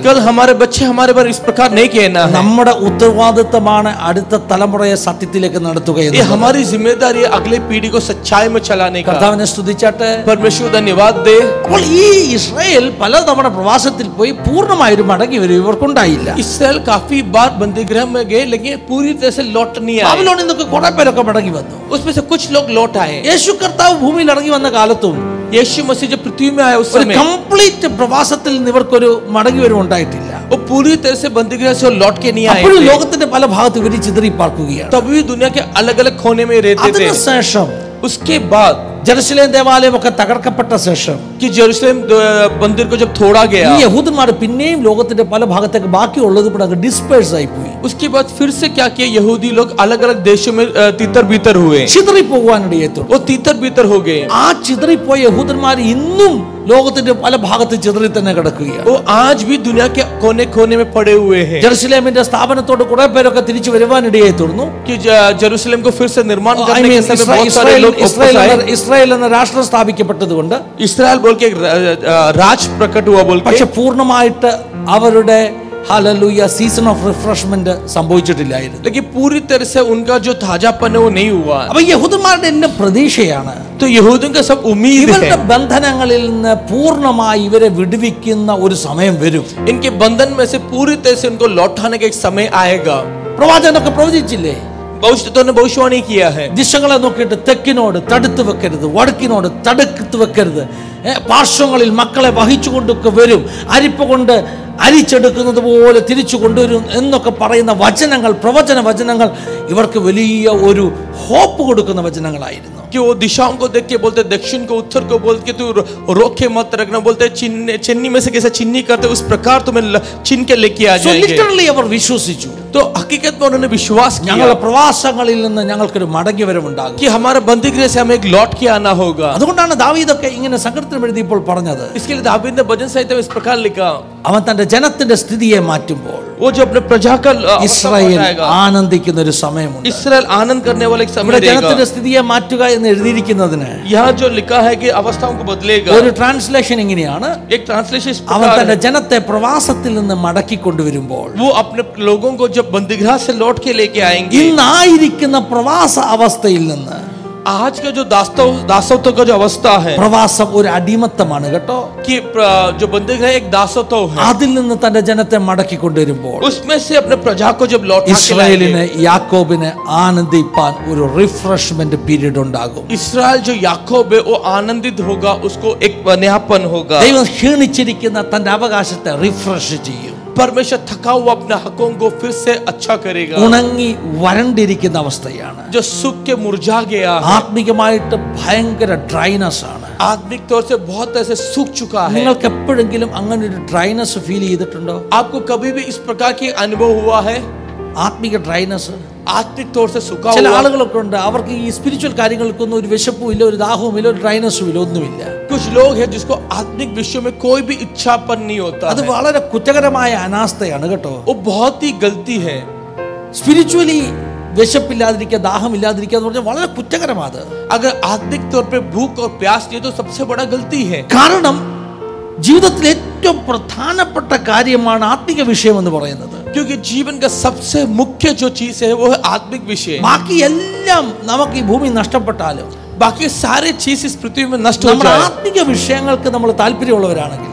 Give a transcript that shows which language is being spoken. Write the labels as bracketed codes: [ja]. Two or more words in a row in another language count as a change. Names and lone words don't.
[hi] कल हमारे बच्चे हमारे पर इस प्रकार नहीं कहना है। [ml] നമ്മുടെ ഉത്തരവാദിത്തമാണ് അടുത്ത തലമുറയെ സത്യത്തിലേക്ക് നടത്തുക [hi] ये [ml] എന്നുള്ളത്. [hi] हमारी जिम्मेदारी है अगले पीढ़ी को सच्चाई में चलाने का। [ml] കർത്താവിനെ സ്തുതിച്ചാട്ടെ. [hi] परमेश्वर धन्यवाद दे। [ml] അപ്പോൾ ഈ ഇസ്രായേൽ പലതവണ പ്രവാസത്തിൽ പോയി പൂർണ്ണമായൊരു മടങ്ങി വരും ഇവർക്കുണ്ടായില്ല. [hi] इसराइल काफी बार बंदीगृह में गए लेकिन पूरी तरह से लौट नहीं आए। [ml] ബാബിലോണിൽ നിന്നൊക്കെ കുറെ പേരൊക്കെ മടങ്ങി വന്നു. [hi] उसमें से कुछ लोग लौट आए। [ml] യേശു കർത്താവ് ഭൂമിയിൽ ഇറങ്ങി വന്ന കാലത്തും [hi] यीशु मसीह जब पृथ्वी में आए उस [ml] ഒരു [hi] समय [ml] കംപ്ലീറ്റ് പ്രവാസത്തിൽ നിന്ന് ഇവർക്കൊരു മടങ്ങി വരും ഉണ്ടായിട്ടില്ല. [hi] वो पूरी तरह से बंदीगृह से लौट के नहीं आए [ml] അപ്പോഴും [hi] थे। [ml] ലോകത്തിന്റെ പല ഭാഗത്ത് ഇവർ ചിതറി പാർക്കുകയാണ്. [hi] तभी भी दुनिया के अलग अलग कोने में रहते थे। [ml] അതിനുശേഷം [hi] उसके बाद [ml] ജെറുസലേം ദേവാലയം ഒക്കെ തകർക്കപ്പെട്ട ശേഷം [hi] कि जेरूसलम मंदिर को जब तोड़ा [ml] ഈ [hi] गया, [ml] യഹൂദന്മാർ പിന്നെയും ലോകത്തിന്റെ പല ഭാഗത്തേക്ക് ബാക്കിയുള്ളത് കൂടെ ഡിസ്പേഴ്സ് ആയി പോയി. [hi] उसके बाद फिर से क्या किया, यहूदी लोग अलग अलग देशों में तितर बितर हुए। [ml] ചിതറിപ്പോകാനിടയെത്തും. [hi] वो तितर बितर हो गए। [ml] ആ ചിതറിപ്പോയ യഹൂദന്മാർ ഇന്നും ലോകത്തിന്റെ പല ഭാഗത്ത് ചിതറി തന്നെ കിടക്കുകയാണ്. [hi] वो आज भी दुनिया के कोने कोने में पड़े हुए हैं। [ml] ജെറുസലേമിന്റെ സ്ഥാപനത്തോട് കുറെ പേരൊക്കെ തിരിച്ചു വരുവാനിടയായി തീർന്നു. [hi] कि जेरूसलम को फिर से निर्माण करने के समय बहुत सारे लोग वापस आए। [ml] ഇസ്രായേൽ എന്ന രാഷ്ട്രം സ്ഥാപിക്കപ്പെട്ടതുകൊണ്ട് [hi] इस्राएल बोल के एक राज प्रकट हुआ बोल के, [ml] പക്ഷെ പൂർണ്ണമായിട്ട് അവരുടെ ഹല്ലേലൂയ [en] season of refreshment [ml] സംഭവിച്ചിട്ടില്ലായിരുന്നു. [hi] लेकिन पूरी तरह से उनका जो ताजापन है वो नहीं हुआ। [ml] അപ്പൊ യഹൂദന്മാരുടെ എല്ലാം പ്രതീക്ഷയാണ് [hi] तो यहूदियों का सब उम्मीद [ml] ഇവരുടെ [hi] है [ml] ബന്ധനങ്ങളിൽ നിന്ന് പൂർണ്ണമായി ഇവരെ വിടുവിക്കുന്ന ഒരു സമയം വരും. [hi] इनके बंधन में से पूरी तरह से उनको लौटाने का एक समय आएगा। [ml] പ്രവാചകനൊക്കെ പ്രവചിച്ചില്ലേ? [hi] भविष्यद्वक्ताओं ने भविष्यवाणी किया है। [ml] ദിശകളെ നോക്കിയിട്ട് തെക്കിനോട് തടുത്തു വെക്കരുത്, വടക്കിനോട് തടുത്തു വെക്കരുത്. പാർശ്വങ്ങളിൽ മക്കളെ വഹിച്ചുകൊണ്ടൊക്കെ വരും, അരിപ്പ കൊണ്ട് അരിച്ചെടുക്കുന്നത് പോലെ തിരിച്ചു കൊണ്ടുവരും എന്നൊക്കെ പറയുന്ന വചനങ്ങൾ, പ്രവചന വചനങ്ങൾ ഇവർക്ക് വലിയ ഒരു ഹോപ്പ് കൊടുക്കുന്ന വചനങ്ങളായിരുന്നു. [hi] कि वो दिशाओं को देख के बोलते, दक्षिण को उत्तर को बोल के तू रोके मत रखना, बोलते चिन्नी में से कैसे चिन्नी करते उस प्रकार तुम्हें चिन्ह के लेके आ जाएंगे. [ml] ലിറ്ററലി അവർ വിശ്വസിച്ചു. [hi] तो हकीकत में उन्होंने विश्वास किया [ml] ഞങ്ങളുടെ പ്രവാസങ്ങളിൽ നിന്ന് ഞങ്ങൾക്കൊരു മടങ്ങി വരവുണ്ടാകും, [hi] कि हमारा बंदीगृह से हमें एक लौट के आना होगा. [ml] അതുകൊണ്ടാണ് ദാവീദൊക്കെ ഇങ്ങനെ സങ്കീർത്തനം എഴുതിയപ്പോൾ പറഞ്ഞത്. [hi] इसके लिए दाऊद ने भजन संहिता में इस प्रकार लिखा, [ml] അവൻ തന്റെ ജനത്തിന്റെ സ്ഥിതിയെ മാറ്റുമ്പോൾ [hi] वो जो अपने प्रजा का [ml] ഇസ്രായേൽ ആനന്ദിക്കുന്ന ഒരു സമയമുണ്ട്. [hi] इस्राएल आनंद करने वाला एक समय रहेगा. [ml] ജനത്തിന്റെ സ്ഥിതിയെ മാറ്റുക എന്ന് എഴുതിയിരിക്കുന്നതിന് [hi] यहाँ जो लिखा है कि अवस्थाओं को बदलेगा, [ml] ഒരു ട്രാൻസ്ലേഷൻ ഇങ്ങനെയാണ്, [hi] एक ट्रांसलेशन इस [ml] അവൻ [hi] प्रकार [ml] തന്റെ [hi] है, [ml] ജനത്തെ പ്രവാസത്തിൽ നിന്ന് മടക്കി കൊണ്ടുവരുമ്പോൾ [hi] वो अपने लोगों को जब बंदीगृह से लौट के लेके आएंगे. [ml] ഇന്നായിരിക്കുന്ന പ്രവാസ അവസ്ഥയിൽ നിന്ന്, [hi] आज का जो दासत्व का जो अवस्था है, [ml] പ്രവാസം ഒരു അടിമത്തമാണ് കേട്ടോ, [hi] कि जो बंदीगृह एक दासत्व है, [ml] അതിൽ നിന്ന് തന്റെ ജനത്തെ മടക്കി കൊണ്ടുവരുമ്പോൾ [hi] उसमें से अपने प्रजा को जब लौटा के [ml] ഇസ്രായേലിന് യാക്കോബിനെ ആനന്ദിപ്പാൻ ഒരു [en] refreshment period [ml] ഉണ്ടാകും. [hi] इस्राएल जो याकूब है वो आनंदित होगा, उसको एक नयापन होगा. [ml] ദൈവം ക്ഷീണിച്ചിരിക്കുന്ന തന്റെ അവകാശത്തെ റിഫ്രഷ് ചെയ്യും. [hi] परमेश्वर थका हुआ अपने हकों को फिर से अच्छा करेगा. [ml] ഉണങ്ങി വരണ്ടിരിക്കുന്ന അവസ്ഥയാണ്, [hi] जो सूख के मुरझा गया है, [ml] ആത്മികമായിട്ട് ഭയങ്കര ഡ്രൈനസ് ആണ്. [hi] आत्मिक तौर से बहुत ऐसे सूख चुका है. [ml] നിങ്ങൾക്ക് എപ്പോഴെങ്കിലും അങ്ങനെ ഒരു [en] dryness feel [ml] ചെയ്തിട്ടുണ്ടോ? [hi] आपको कभी भी इस प्रकार की अनुभव हुआ है? [ml] ആത്മിക ഡ്രൈനസ്. [hi] आत्मिक तौर से सूखा [ml] ചില [hi] हुआ. [ml] ആളുകളൊക്കെ ഉണ്ട്, അവർക്ക് ഈ സ്പിരിച്വൽ കാര്യങ്ങൾക്കൊന്നും ഒരു വിശപ്പും ഇല്ല, ഒരു ദാഹവും ഇല്ല, ഒരു ഡ്രൈനസും ഇല്ല, ഒന്നുമില്ല. [hi] कुछ लोग हैं जिसको आत्मिक विषयों में कोई भी इच्छापन नहीं होता [ml] അത് [hi] है. [ml] വളരെ കുറ്റകരമായ അനാസ്ഥയാണ് കേട്ടോ. [hi] वो बहुत ही गलती है. [ml] സ്പിരിച്വലി വിശപ്പില്ലാതിരിക്കുക, ദാഹമില്ലാതിരിക്കുക എന്ന് പറഞ്ഞാൽ വളരെ കുറ്റകരമാണ്. [hi] अगर आत्मिक तौर पे भूख और प्यास नहीं तो सबसे बड़ा गलती है. [ml] കാരണം ജീവിതത്തിൽ ഏറ്റവും പ്രധാനപ്പെട്ട കാര്യമാണ് ആത്മിക വിഷയം എന്ന് പറയുന്നത്. [hi] क्योंकि जीवन का सबसे मुख्य जो चीज है वो है आत्मिक विषय. [ml] ബാക്കി എല്ലാം നമുക്ക് ഈ ഭൂമി നഷ്ടപ്പെട്ടാലും, [hi] बाकी सारे चीज इस पृथ्वी में नष्ट हो [ml] നമ്മുടെ [hi] जाए, [ml] ആത്മിക വിഷയങ്ങൾക്ക് നമ്മൾ താല്പര്യമുള്ളവരാണെങ്കിൽ,